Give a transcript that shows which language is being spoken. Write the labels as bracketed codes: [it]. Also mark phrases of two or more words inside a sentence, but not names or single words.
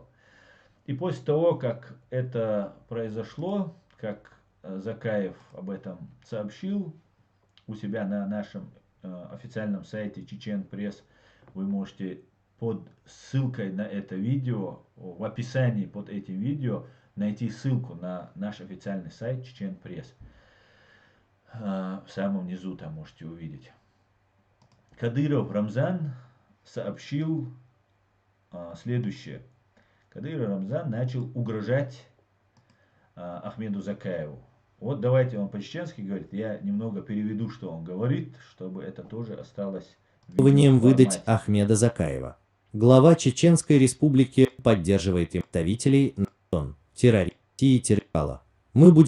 [ru] И после того, как это произошло, как Закаев об этом сообщил у себя на нашем официальном сайте Чечен Пресс, вы можете под ссылкой на это видео, в описании под этим видео, найти ссылку на наш официальный сайт Чечен Пресс. В самом низу там можете увидеть. Кадыров Рамзан сообщил следующее. Кадыров Рамзан начал угрожать Ахмеду Закаеву. Вот давайте он по-чеченски говорит, я немного переведу, что он говорит, чтобы это тоже осталось в Требованием выдать Ахмеда Закаева. Глава Чеченской Республики поддерживает представителей НАТО, террористии и террорала.